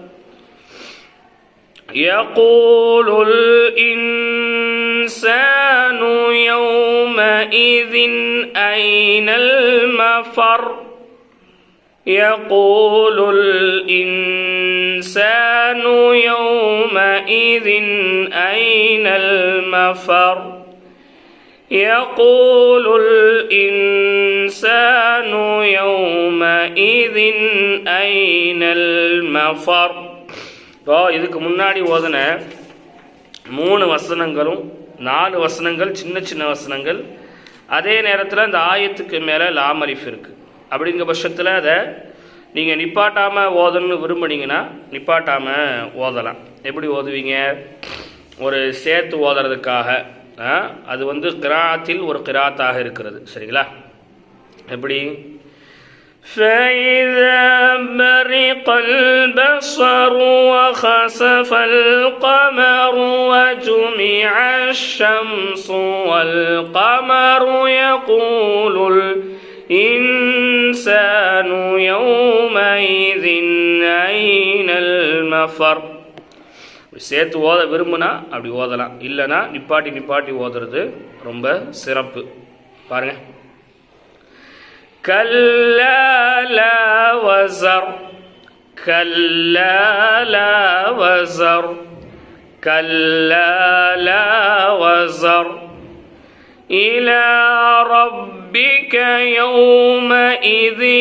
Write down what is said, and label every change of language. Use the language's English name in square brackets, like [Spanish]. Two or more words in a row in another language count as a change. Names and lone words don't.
[Arabic] يقول الإنسان يومئذ أين المفر يقول الإنسان يومئذ أين المفر يقول الإنسان يومئذ أين المفر. [Tamil] இதுக்கு முன்னாடி ஓதுன 3 வசனங்களும் 4 வசனங்கள் சின்ன சின்ன வசனங்கள், அதே நேரத்தில் அந்த ஆயத்துக்கு மேலே லாமரிஃப் இருக்குது. அப்படிங்கிற பட்சத்தில் அதை நீங்கள் நிப்பாட்டாமல் ஓதணும்னு விரும்புனீங்கன்னா நிப்பாட்டாமல் ஓதலாம். எப்படி ஓதுவீங்க? ஒரு சேர்த்து ஓதுறதுக்காக அது கிராத்தில் ஒரு கிராத்தாக இருக்கிறது. சரிங்களா? எப்படி? [Arabic] فإذا برق البصر وخسف القمر وجمع الشمس والقمر يقول الإنسان يومئذ أين المفر. [Tamil] சேர்த்து ஓத விரும்புனா அப்படி ஓதலாம், இல்லைனா நிப்பாட்டி ஓதுறது ரொம்ப சிறப்பு. பாருங்க. [Arabic] كلا لا وزر كلا لا وزر كلا لا وزر إلى ربك يومئذ